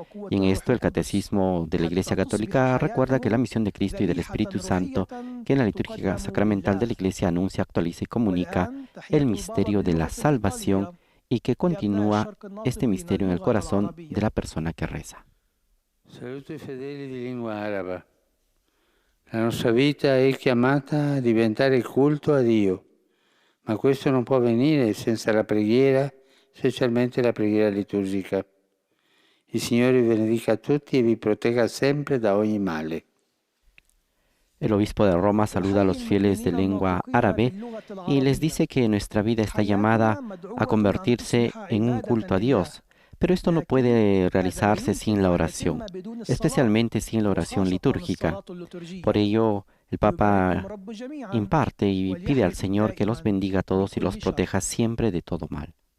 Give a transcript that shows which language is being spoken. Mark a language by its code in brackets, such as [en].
[es] Y en esto el Catecismo de la Iglesia Católica recuerda que la misión de Cristo y del Espíritu Santo, que en la liturgia sacramental de la Iglesia anuncia, actualiza y comunica el misterio de la salvación y que continúa este misterio en el corazón de la persona que reza. [it] Saluto i fedeli di lingua araba. La nostra vita è chiamata a diventare culto a Dio, ma questo non può avvenire senza la preghiera, specialmente la preghiera liturgica. Il Signore vi benedica a tutti e vi protegga sempre da ogni male. [es] El obispo de Roma saluda a los fieles de lengua árabe y les dice que nuestra vida está llamada a convertirse en un culto a Dios. Pero esto no puede realizarse sin la oración, especialmente sin la oración litúrgica. Por ello, el Papa imparte y pide al Señor que los bendiga a todos y los proteja siempre de todo mal.